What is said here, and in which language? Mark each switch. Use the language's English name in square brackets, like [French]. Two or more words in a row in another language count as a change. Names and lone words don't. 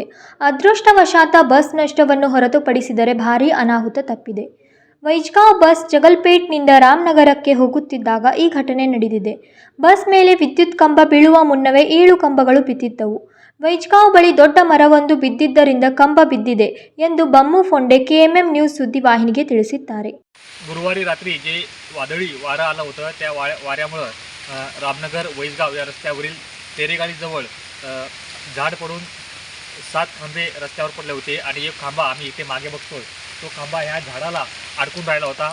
[Kannada] ಅದೃಷ್ಟವಶಾತ್ ಬಸ್ ನಷ್ಟವನ್ನು ಹೊರತುಪಡಿಸಿದರೆ ಭಾರೀ ಅನಾಹುತ ತಪ್ಪಿದೆ. ವೈಜ್ಗಾಂವ್ ಬಸ್ ಜಗಲ್ಪೇಟ್ನಿಂದ ರಾಮನಗರಕ್ಕೆ ಹೋಗುತ್ತಿದ್ದಾಗ ಈ ಘಟನೆ ನಡೆದಿದೆ. ಬಸ್ ಮೇಲೆ ವಿದ್ಯುತ್ ಕಂಬ ಬೀಳುವ ಮುನ್ನವೇ 7 ಕಂಬಗಳು ಬಿದ್ದಿದ್ದವು. ವೈಜ್ಗಾಂವ್ ಬಳಿ ದೊಡ್ಡ ಮರವೊಂದು ಬಿದ್ದಿದ್ದರಿಂದ ಕಂಬ ಬಿದ್ದಿದೆ ಎಂದು बम्मू फोंडे KMM न्यूज सुद्दीवाहिनीಗೆ ತಿಳಿಸಿದ್ದಾರೆ. [Marathi] गुरुवारी रात्री जे वादळी वारा आला होता त्या वाऱ्यामुळे रामनगर वैजगाव या रस्त्यावरील तेरेगालीजवळ झाड पडून 7 खांबे रस्त्यावर पडले होते आणि एक खांबा आम्ही इथे मागे बघतोय तो खांबा ह्या झाडाला अडकून राहिला होता.